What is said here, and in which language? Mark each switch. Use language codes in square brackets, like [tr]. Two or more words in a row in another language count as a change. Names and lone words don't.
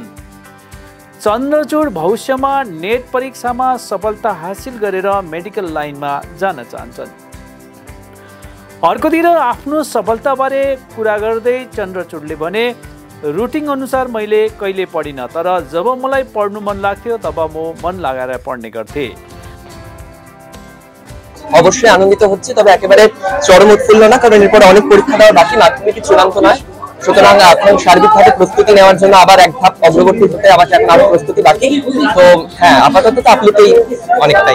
[ne] चन्द्रचूड भविष्यमा नेट परीक्षामा सफलता हासिल गरेर मेडिकल लाइनमा जान चाहन्छन्। अर्कोतिर आफ्नो सफलताबारे कुरा गर्दै चन्द्रचूडले भने, रुटिन अनुसार मैले कहिले पढिनँ, तर जब मलाई पढ्नु मन लाग्थ्यो तब म मन लगाएर पढ्ने गर्थेँ। [bn] অবশ্যই আনন্দিত হচ্ছে, তবে একেবারে চরম উৎফুল্ল না, কারণ এরপর অনেক পরীক্ষা দেওয়া বাকি, মাধ্যমিক চূড়ান্ত নয়। সুতরাং এখন সার্বিকভাবে প্রস্তুতি নেওয়ার জন্য আবার এক ধাপ অগ্রগতি হতে আমাকে এখন আরো প্রস্তুতি বাকি। তো হ্যাঁ, আপাতত তো আপ্লুতই অনেকটাই।